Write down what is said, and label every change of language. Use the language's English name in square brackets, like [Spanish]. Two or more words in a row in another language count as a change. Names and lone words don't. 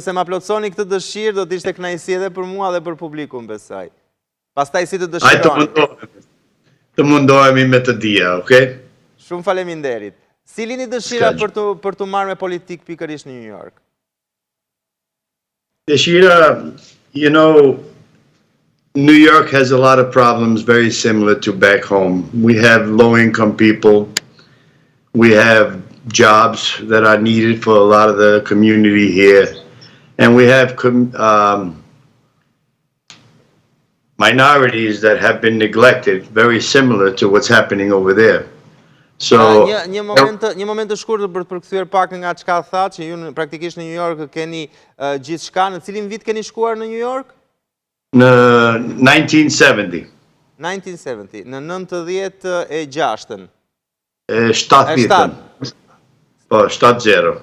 [Albanian] Nëse ma plotësoni këtë dëshirë, do të ishte kënaqësi edhe për mua dhe për publikun, besoj. Pastaj si të dëshironi. Të mundohemi me të dia, okay? Shumë faleminderit. Si lini dëshira për të marrë me politikë pikërisht në New York? Dëshira, [English] you know, New York has a lot of problems very similar to back home. We have low-income people. We have jobs that are needed for a lot of the community here. And we have minorities that have been neglected, very similar to what's happening over there. So, [Albanian] një moment të shkurtër për të përkthyer pak nga çka tha, që ju praktikisht në New York keni gjithçka. Në cilin vit keni shkuar në New York? Në 1970. 1970, në 96-ën. 70. Po, 70.